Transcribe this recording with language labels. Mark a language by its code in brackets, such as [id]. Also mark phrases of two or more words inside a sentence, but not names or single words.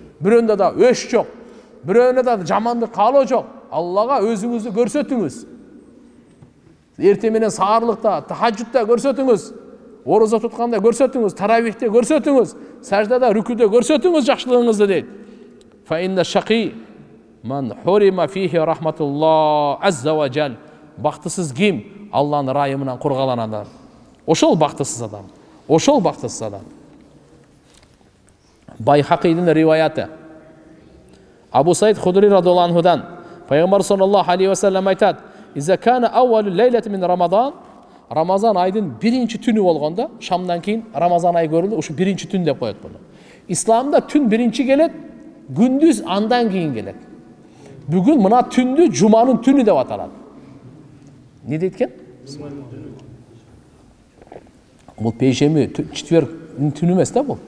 [ky] Бирөөндө да өш жок. Бирөөнө да жаманды каалоо жок. Аллага өзүңүздү көрсөтүңүз. Эрте менен саарлыкта, тахажжудда көрсөтүңүз. Орозо тутканда көрсөтүңүз, таравихте көрсөтүңүз, саждада, рүкүдө көрсөтүңүз жакшылыгыңызды дейт. [ar] فإن الشقي من حرم فيه رحمة الله عز وجل. [ky] Бактысыз ким? Алланын райымынан кургаланады. Ошол бактысыз адам. Ошол бактысыз адам. Байхақидин риваяты. Абу Саид Худри радиаллаху анхудан Пайгамбар [ar] صلى الله عليه وسلم [ky] айтат: [ar] "إذا كان أول ليلة من رمضان", [ky] Рамазан айдын биринчи түнү болгондо, шамдан кийин Рамазан айы көрүлдү, ушу биринчи түн деп коет буну. Исламда түн биринчи келет, күндүз андан кийин келет. Бүгүн мына түндү жуманын түнү деп аталат. Не дейт экен? Бул пейшемби, четверктин түнү эмес да бул.